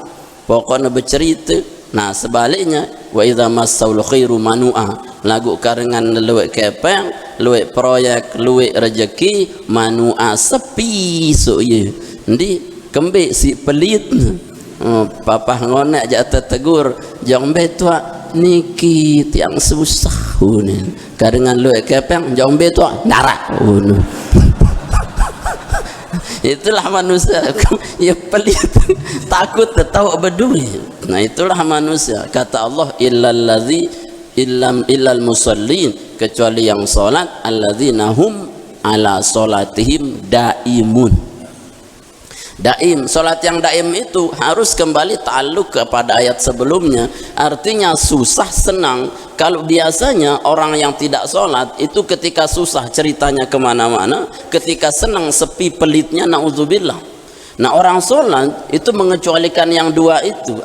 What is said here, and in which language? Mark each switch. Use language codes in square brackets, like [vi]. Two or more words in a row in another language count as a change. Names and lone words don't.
[id] Pokoknya bercerita. Nah sebaliknya [ar] wa idza massaul khairu manu'a, [sas] lagu karengan luwek kepeng, luwek proyek, luwek rezeki, manu'a sepi so ye. Ndi kembek si pelit. Papa ngonek jatuh tegur jong betua niki tiang susah karengan lu kepeng jong betua darah [id] itulah manusia ya pelit takut tahu peduli. Nah itulah manusia. Kata Allah [ar] illal musallin, [id] kecuali yang salat [ar] alladzina hum ala salatihim daimun. [id] Daim, solat yang daim itu harus kembali ta'alluq kepada ayat sebelumnya. Artinya susah senang. Kalau biasanya orang yang tidak solat itu ketika susah ceritanya kemana-mana, ketika senang sepi pelitnya, na'udzubillah. Nah orang solat itu mengecualikan yang dua itu.